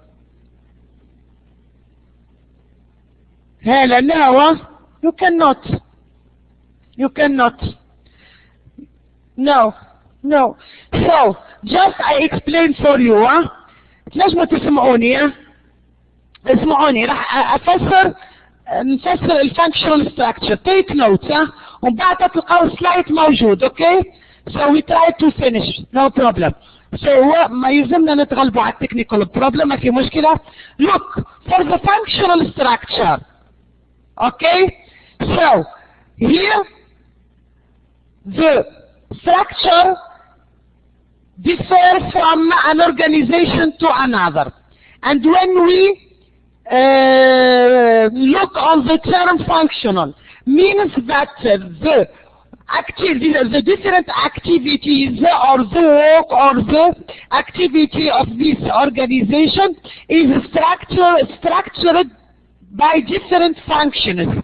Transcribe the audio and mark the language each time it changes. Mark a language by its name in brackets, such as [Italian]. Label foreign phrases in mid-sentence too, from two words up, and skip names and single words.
[English] Hela, no, you cannot. You cannot. No. So, just I explain for you, [Arabic] تنجموا تسمعوني اسمعوني راح نفسر [English] the functional structure. Take notes, [Arabic] ومن بعد تلقاو سلايد موجود, [English] okay? So we try to finish, no problem. [Arabic] So ما يلزمنا نتغلبوا على [English] the technical problem, [Arabic] ما في مشكلة. [English] Look, for the functional structure, okay? So, here, the structure differs from an organization to another. And when we look on the term functional, means that the different activities or the work or the activity of this organization is structured by different functions.